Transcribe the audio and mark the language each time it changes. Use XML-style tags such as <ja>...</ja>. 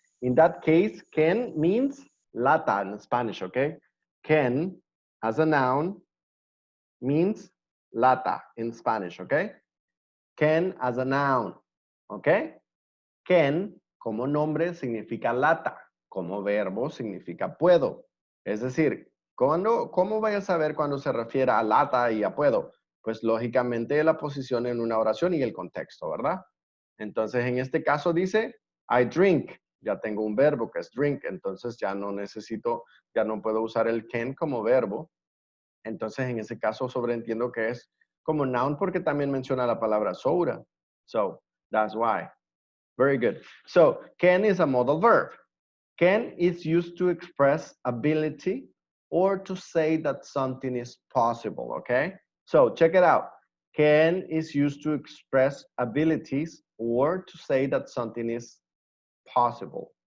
<en>In that case, can means lata in Spanish, okay? Can, as a noun, means lata in Spanish, okay? Can as a noun, okay?</en> <es>Can, como nombre, significa lata. Como verbo, significa puedo. Es decir, ¿cómo voy a saber cuando se refiere a lata y a puedo? Pues lógicamente la posición en una oración y el contexto, ¿verdad? Entonces, en este caso dice,</es> <en>I drink.</en> <es>Ya tengo un verbo que es drink, entonces ya no puedo usar el can como verbo. Entonces, en ese caso sobreentiendo que es como noun porque también menciona la palabra soda.</es> <en>So, that's why. Very good. So can is a modal verb. Can is used to express ability or to say that something is possible, okay? So check it out. Can is used to express abilities or to say that something is possible.</en>